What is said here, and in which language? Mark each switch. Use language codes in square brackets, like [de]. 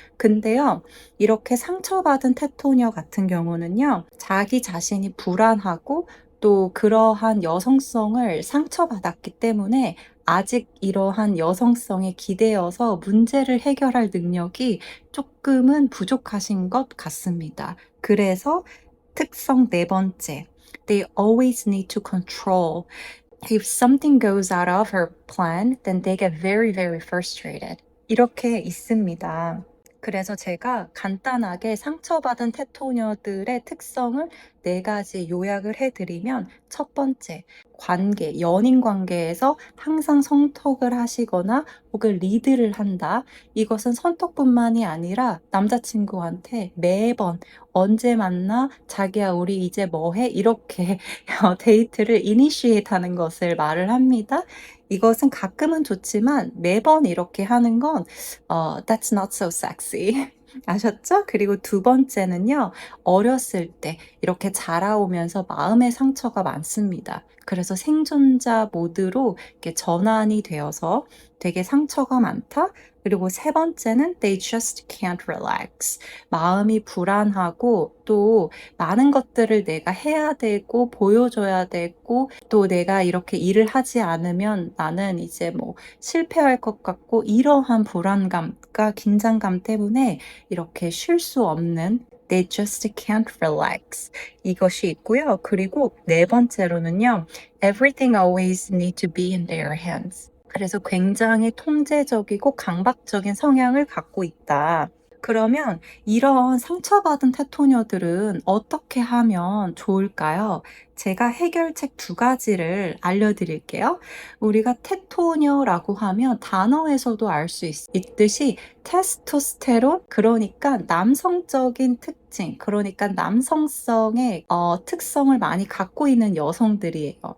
[ko] 근데요, 이렇게 상처받은 테토녀 같은 경우는요, 자기 자신이 불안하고 또 그러한 여성성을 상처받았기 때문에 아직 이러한 여성성에 기대어서 문제를 해결할 능력이 조금은 부족하신 것 같습니다. 그래서 특성 네 번째. [en] They always need to control. If something goes out of her plan, then they get very, very frustrated. [ko] 이렇게 있습니다. 그래서 제가 간단하게 상처받은 테토녀들의 특성을 네 가지 요약을 해드리면 첫 번째, 관계, 연인 관계에서 항상 선톡을 하시거나 혹은 리드를 한다. 이것은 선톡뿐만이 아니라 남자친구한테 매번 언제 만나? 자기야, 우리 이제 뭐 해? 이렇게 데이트를 이니시에이트 하는 것을 말을 합니다. 이것은 가끔은 좋지만 매번 이렇게 하는 건 [en] that's not so sexy. [ko] 아셨죠? 그리고 두 번째는요. 어렸을 때 이렇게 자라오면서 마음의 상처가 많습니다. 그래서 생존자 모드로 이렇게 전환이 되어서 되게 상처가 많다. 그리고 세 번째는 [en] they just can't relax. [ko] 마음이 불안하고 또 많은 것들을 내가 해야 되고 보여줘야 되고 또 내가 이렇게 일을 하지 않으면 나는 이제 뭐 실패할 것 같고 이러한 불안감과 긴장감 때문에 이렇게 쉴 수 없는 [en] They just can't relax. [ko] 이것이 있고요. 그리고 네 번째로는요. [en] Everything always need to be in their hands. [ko] 그래서 굉장히 통제적이고 강박적인 성향을 갖고 있다. 그러면 이런 상처받은 테토녀들은 어떻게 하면 좋을까요? 제가 해결책 두 가지를 알려드릴게요. 우리가 테토녀라고 하면 단어에서도 알 수 있듯이 테스토스테론, 그러니까 남성적인 특징, 그러니까 남성성의 특성을 많이 갖고 있는 여성들이에요.